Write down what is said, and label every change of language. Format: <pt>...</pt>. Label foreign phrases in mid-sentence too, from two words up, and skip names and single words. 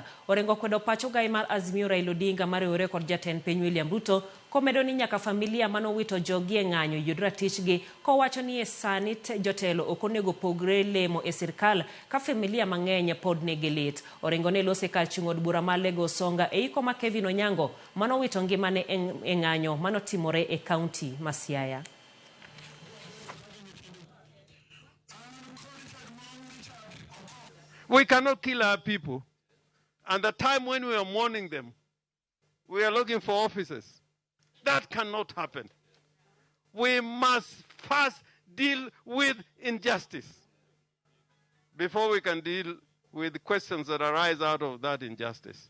<luo>Orengo kwedo pacho gai mar Azimio Raila Odinga mariwore kod jatend piny William Ruto komedo ni nyaka familia mano wito jogi e ng'anyo yud ratichgi kowacho ni e sani jotelo ok onego pogre lemo e sirkal ka familia mang'eny pod nigi lit. Orengo ne lose kar chung' od bura mar Lagos Songa e iko ma Kevin Onyango mano wito ngimane e ng'anyo mano timore e kaunti ma Siaya.</luo> <en>We cannot kill our people. And the time when we are mourning them, we are looking for officers. That cannot happen. We must first deal with injustice before we can deal with questions that arise out of that injustice.</en>